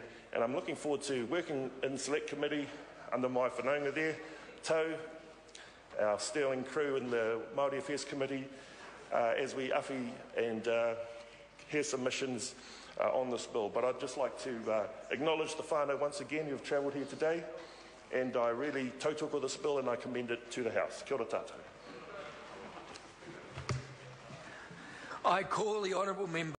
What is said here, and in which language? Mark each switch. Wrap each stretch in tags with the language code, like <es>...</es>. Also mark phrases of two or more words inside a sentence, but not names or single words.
<en>And I'm looking forward to working in Select Committee under my whanaunga there, Tau, our sterling crew in the Māori Affairs Committee, as we awhi and hear submissions on this bill. But I'd just like to acknowledge the whānau once again who have travelled here today, and I really tautoko this bill and I commend it to the House.</en> <mi>Kia ora tātou.</mi> <en>I call the honourable member</en>